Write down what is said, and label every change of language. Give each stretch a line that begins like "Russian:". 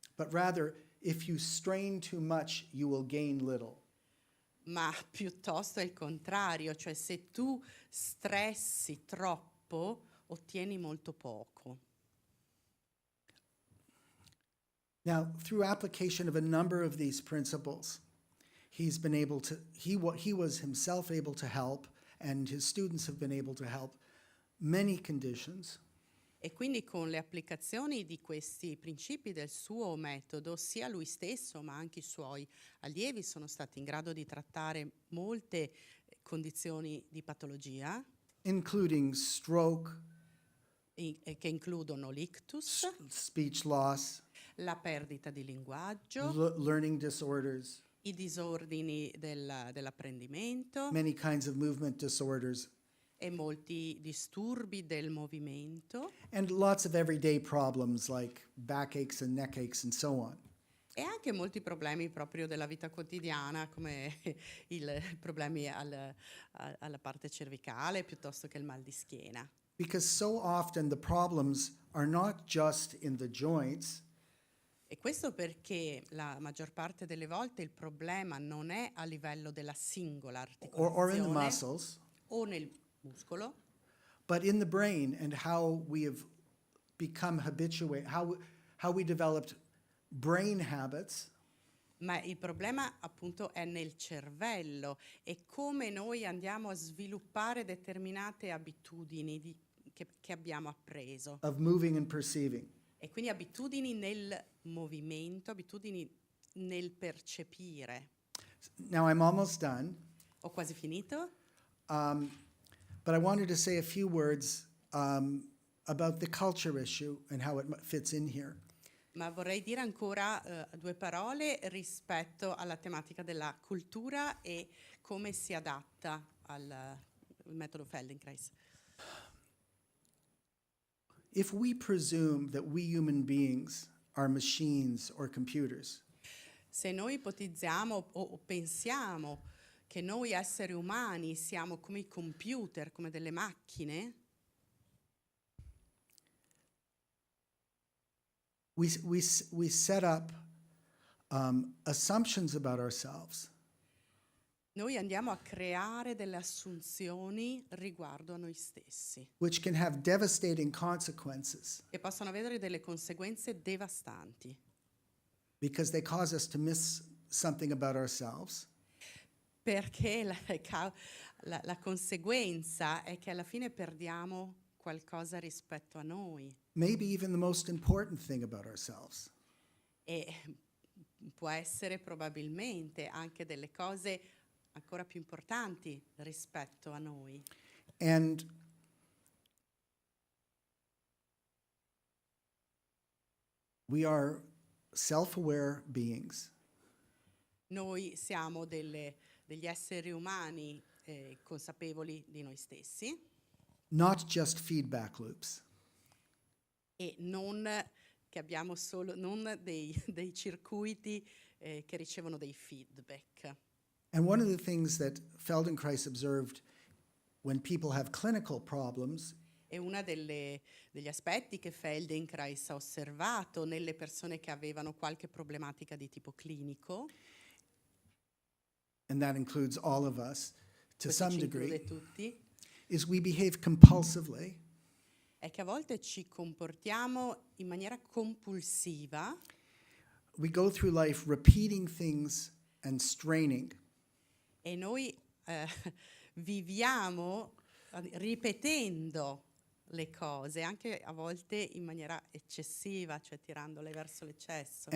English: But rather, if you strain too much, you will gain little.
Italian: ma piuttosto è il contrario, cioè se tu stressi troppo ottieni molto poco.
English: Now, through application of a number of these principles, he was himself able to help, and his students have been able to help many conditions.
Italian: E quindi con le applicazioni di questi principi del suo metodo, sia lui stesso ma anche i suoi allievi sono stati in grado di trattare molte condizioni di patologia,
English: Including stroke,
Italian: che includono l'ictus,
English: speech loss,
Italian: la perdita di linguaggio,
English: learning disorders,
Italian: i disordini dell'apprendimento
English: many kinds of movement disorders,
Italian: e molti disturbi del movimento,
English: and lots of everyday problems like backaches and neck aches and so on.
Italian: e anche molti problemi proprio della vita quotidiana, come i problemi alla parte cervicale piuttosto che il mal di schiena.
English: Because so often the problems are not just in the joints,
Italian: E questo perché la maggior parte delle volte il problema non è a livello della singola
English: or in the
Italian: articolazione
English: muscles,
Italian: o nel muscolo,
English: but in the brain and how we have become habituated, how we developed brain habits
Italian: ma il problema appunto è nel cervello e come noi andiamo a sviluppare determinate abitudini che abbiamo appreso.
English: of moving and perceiving.
Italian: E quindi abitudini nel movimento, abitudini nel percepire.
English: Now I'm almost done,
Italian: Ho quasi finito,
English: but I wanted to say a few words about the culture issue and how it fits in here.
Italian: ma vorrei dire ancora due parole rispetto alla tematica della cultura e come si adatta al metodo Feldenkrais.
English: If we presume that we human beings are machines or computers,
Italian: Se noi ipotizziamo o pensiamo che noi esseri umani siamo come i computer, come delle macchine,
English: we set up assumptions about ourselves
Italian: noi andiamo a creare delle assunzioni riguardo a noi stessi,
English: which can have devastating consequences
Italian: che possono avere delle conseguenze devastanti,
English: because they cause us to miss something about ourselves,
Italian: perché la conseguenza è che alla fine perdiamo qualcosa rispetto a noi
English: maybe even the most important thing about ourselves.
Italian: e può essere probabilmente anche delle cose ancora più importanti rispetto a noi.
English: And we are self-aware beings.
Italian: Noi siamo degli esseri umani consapevoli di noi stessi
English: Not just feedback loops.
Italian: e non che abbiamo solo non dei circuiti che ricevono dei feedback.
English: And one of the things that Feldenkrais observed when people have clinical problems
Italian: E uno degli aspetti che Feldenkrais ha osservato nelle persone che avevano qualche problematica di tipo clinico,
English: and that includes all of us to
Italian: questo
English: some
Italian: ci
English: degree,
Italian: include tutti,
English: is we behave compulsively.
Italian: è che a volte ci comportiamo in maniera compulsiva.
English: We go through life repeating things and straining,
Italian: E noi viviamo ripetendo le cose, anche a volte in maniera eccessiva, cioè tirandole verso l'eccesso.